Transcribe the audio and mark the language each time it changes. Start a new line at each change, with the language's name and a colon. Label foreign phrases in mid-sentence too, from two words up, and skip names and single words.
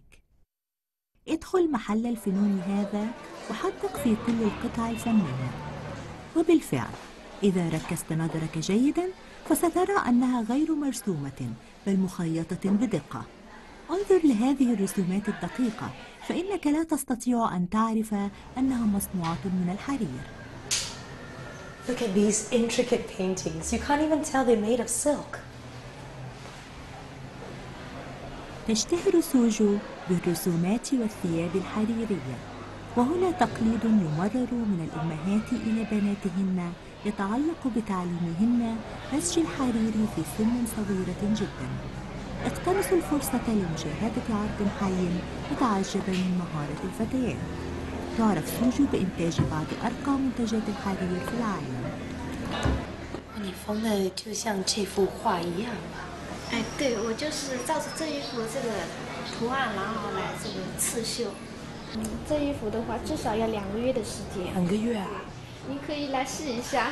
Arabic: ادخل محل الفنون هذا وحدق في كل القطع الفنية. وبالفعل إذا ركزت نظرك جيداً فسترى أنها غير مرسومة بل مخيطة بدقة. انظر لهذه الرسومات الدقيقة فإنك لا تستطيع أن تعرف أنها مصنوعة من الحرير.
English: Look at these intricate paintings. You can't even tell they're made of silk.
Arabic: تشتهر سوجو بالرسومات والثياب الحريرية، وهنا تقليد يمرر من الأمهات إلى بناتهن يتعلق بتعليمهن نسج الحرير في سن صغيرة جدا. اقتنصوا الفرصة لمشاهدة عرض حي وتعجبا من مهارة الفتيات. تعرف سوجو بإنتاج بعض أرقى منتجات الحرير في العالم.
Chinese: 你缝的就像这幅画一样吧？哎，对，我就是照着这一幅这个图案，然后来这个刺绣。这一幅的话，至少要2个月的时间。 2个月啊？你可以来试一下。